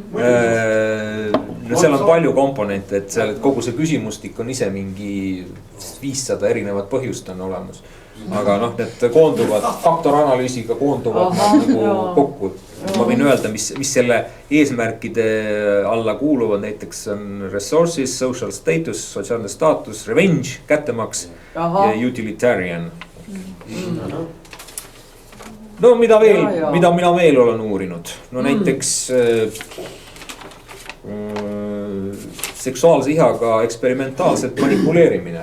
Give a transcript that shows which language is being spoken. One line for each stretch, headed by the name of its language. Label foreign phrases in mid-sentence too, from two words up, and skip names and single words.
Estonian: No seal on palju komponente, et seal kogu see küsimustik on ise mingi 500 erinevat põhjust on olemas. Aga noh, need koonduvad, faktoranalüüsiga koonduvad nagu kokku. Ma võin öelda, mis selle eesmärkide alla kuuluvad, näiteks on
English: resources, social status,
Estonian: sotsiaalne staatus, revenge, kättemaks ja utilitarian. No mida mina veel olen uurinud? No näiteks seksuaalse ihaga eksperimentaalselt manipuleerimine.